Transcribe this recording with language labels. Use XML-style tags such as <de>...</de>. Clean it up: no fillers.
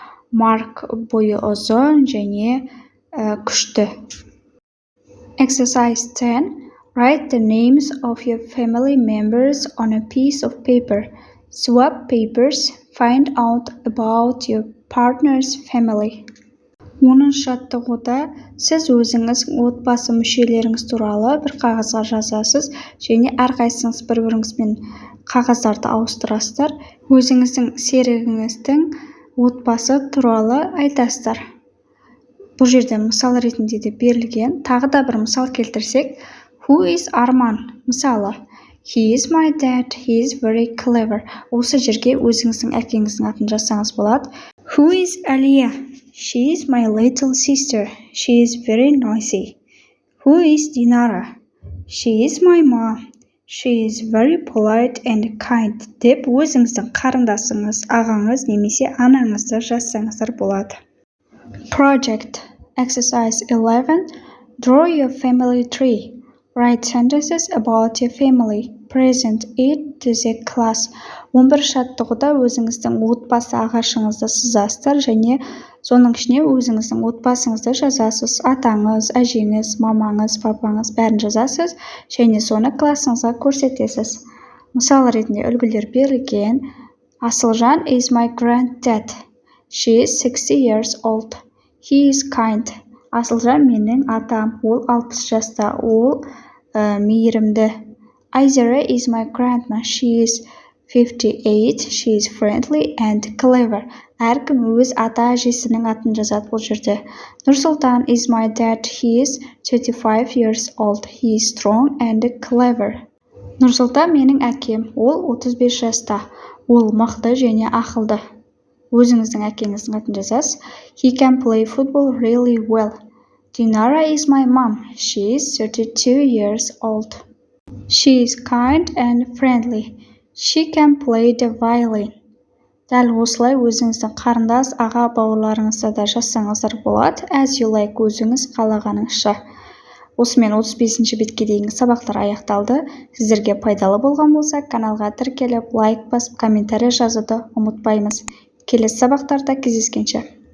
<kk>Mark бойы ұзын және күшті.</kk> <en>Exercise 10. Write the names of your family members on a piece of paper. Swap papers. Find out about your partner's family.</en> <kk>10-шы жаттығуда сіз өзіңіз отбасы мүшелеріңіз туралы бір қағазға жазасыз және әрқайсыңыз бір-біріңізбен қағаздарды ауыстырасыздар. Өзіңіздің серігіңіздің отбасы туралы айтасыздар. Бұл жерде мысал ретінде де берілген. Тағы да бір мысал келтірсек,</kk> <en>Who is Арман? Мысалы, He is my dad. He is very clever.</en> <kk>Осы жерге өзіңіздің әкеңіздің атын жазсаңыз болады.</kk> <en>Who is Алия? She is my little sister. She is very noisy. Who is Dinara? She is my mom. She is very polite and kind.</en> <kk>Деп өзіңіздің қарындасыңыз, ағаңыз немесе анаңызды жазсаңыздар болады.</kk> <en>Project. Exercise 11. Draw your family tree. Write sentences about your family. Present it to the class.</en> <kk>11 жаттығуда өзіңіздің отбасы ағашыңызды сызасыздар және соның ішіне өзіңіздің отбасыңызды жазасыз. Атаңыз, әжеңіз, мамаңыз, папаңыз бәрін жазасыз және соны классыңызға көрсетесіз. Мысал ретінде үлгілер берілген.</kk> <en>Асылжан is my granddad. She is 60 years old. He is kind.</en> <kk>Асылжан менің атам. Ол 60 жаста. Ол мейірімді.</kk> <en>Айзера is my grandma. She is 58. She is friendly and clever.</en> <kk>Әркім өз ата-әжесінің атын жазады бұл жерде.</kk> <en>Нұрсұлтан is my dad. He is 35 years old. He is strong and clever.</en> <kk>Нұрсұлтан менің әкем. Ол 35 жаста. Ол мықты және ақылды. Өзіңіздің әкеңіздің атын жазасыз.</kk> <en>He can play football really well. Dinara is my mom. She is 32 years old. She is kind and friendly. She can play the violin.</en> <kk>Дәл осылай өзіңіздің қарындас, аға, бауырларыңызды да жазсаңыздар болады.</kk> <en>As you like,</en> <kk>өзіңіз қалағаныңызша. Осымен 35-ші бетке дейінгі сабақтар аяқталды. Сіздерге пайдалы болған болса, каналға тіркеліп, лайк басып, комментарий жазуды ұмытпаймыз. Келесі сабақтарда кездескенше.</kk>